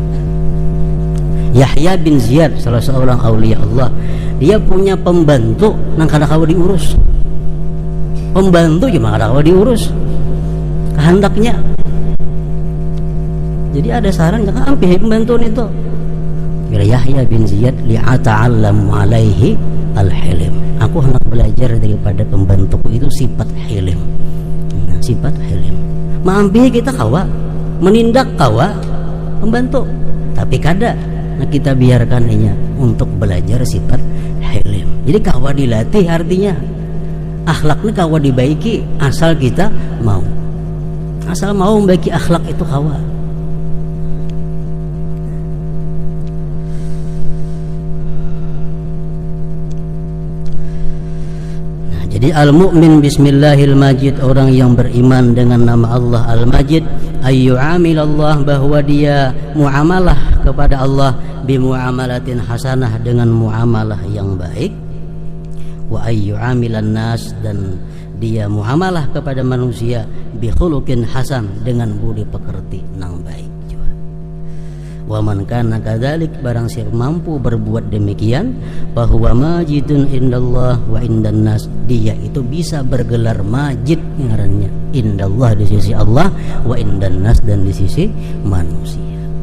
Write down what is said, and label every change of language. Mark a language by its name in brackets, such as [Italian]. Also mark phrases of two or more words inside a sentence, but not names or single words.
[Banjar] Yahya bin Ziyad, salah seorang aulia Allah, dia punya pembantu nang kada kawa diurus. Pembantu cuma kada kawa diurus. Kehendaknya. Jadi ada saran jangan ambil pembantu itu. Bila Yahya bin Ziyad [Arabic] لأتعلم عليه الحلم. [Banjar] Aku hendak belajar daripada pembantuku itu sifat hilim. Nah, sifat hilim. Maambil kita kawa, menindak kawa pembantu, tapi kada. Nah, kita biarkan inya untuk belajar sifat hilim. Jadi kawa dilatih artinya akhlaknya kawa dibaiki asal kita mau. Asal mau membaiki akhlak itu kawa. [Arabic] Jadi المؤمن باسم الله المجيد, [Banjar] orang yang beriman dengan nama Allah [Arabic] المجيد أي يعامل الله, [Banjar] bahwa dia muamalah kepada Allah [Arabic] بمعاملة حسنة, [Banjar] dengan muamalah yang baik, [Arabic] وأي يعامل الناس, [Banjar] dan dia muamalah kepada manusia [Arabic] بخلق حسن, [Banjar] dengan budi pekerti nang baik juga. [Arabic] ومن كان كذلك, [Banjar] barang siapa mampu berbuat demikian, bahwa [Arabic] ماجد عند الله وعند الناس, [Banjar] dia itu bisa bergelar majid ngarannya indallah di sisi Allah, [Arabic] وعند الناس [Banjar] dan di sisi manusia.